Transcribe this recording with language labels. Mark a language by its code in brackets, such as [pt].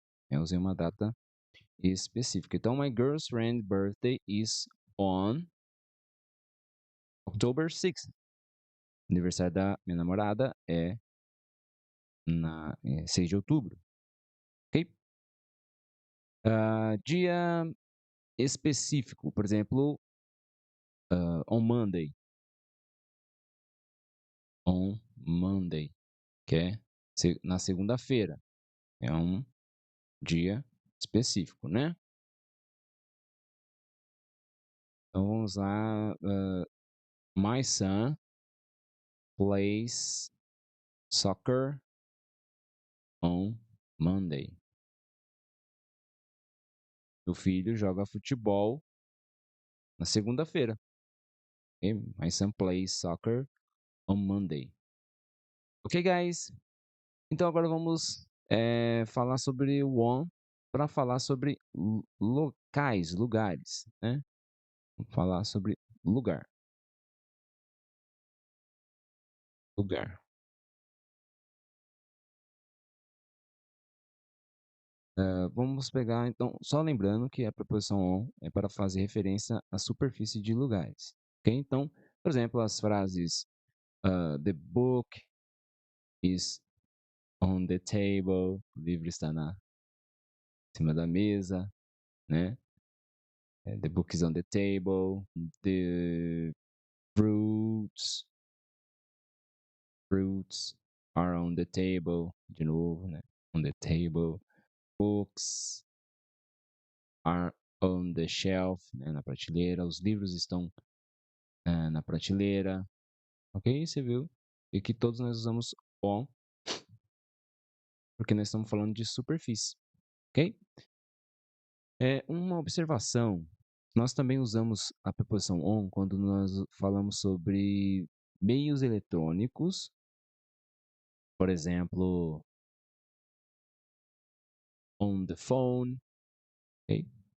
[pt] Eu usei uma data específica. [en] Então, my girlfriend's birthday is on October 6th. [pt] O aniversário da minha namorada é 6 de outubro. Ok? Dia específico, por exemplo, [en] on Monday. On Monday, [pt] que é na segunda-feira. É um dia específico, né? Então vamos lá. [en] My son plays soccer on Monday. [pt] Meu filho joga futebol na segunda-feira. Okay? [en] My son plays soccer on Monday. Ok, guys? [pt] Então agora vamos falar sobre o on para falar sobre locais, lugares, né? Vamos falar sobre lugar. Lugar. Vamos pegar, então, só lembrando que a preposição on é para fazer referência à superfície de lugares. Ok? Então, Por exemplo, as frases [en] the book is on the table, [pt] o livro está na cima da mesa, né? [en] The book is on the table, the fruits are on the table, [pt] de novo, né? [en] On the table, books are on the shelf, né? [pt] Na prateleira, os livros estão na prateleira, ok? Você viu? E que todos nós usamos on, porque nós estamos falando de superfície, ok? Uma observação, nós também usamos a preposição on quando nós falamos sobre meios eletrônicos, por exemplo, [en] on the phone, [pt] ok?